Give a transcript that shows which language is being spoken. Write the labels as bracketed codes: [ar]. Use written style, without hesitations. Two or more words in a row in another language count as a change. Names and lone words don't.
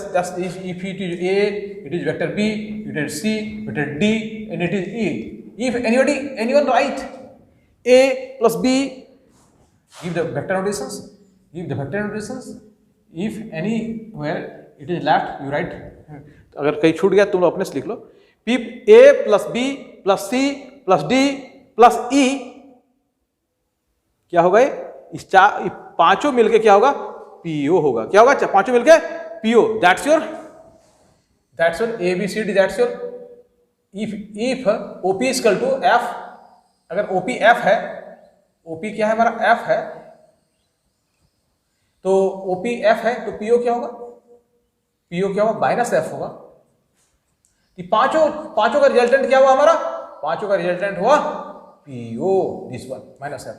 [en] That's if it is A, it is vector B, it is C, vector D, and it is E. If anyone write A plus B, give the vector notations. If anywhere it is left, you write. [hi] अगर कहीं छूट गया तुम अपने से लिख लो. [en] P A plus B plus C plus D plus E [hi] क्या होगा? इस पांचों मिलके क्या होगा? PO होगा. क्या होगा? पांचों मिलके PO. [en] That's your ABCD. That's your if OP is equal to F. [hi] अगर OP F है, OP क्या है हमारा? F है, तो OP F है तो PO क्या होगा? PO क्या होगा? माइनस F होगा. पांचों का रिजल्टेंट क्या हुआ हमारा? पांचों का रिजल्टेंट हुआ PO, [en] this one minus F.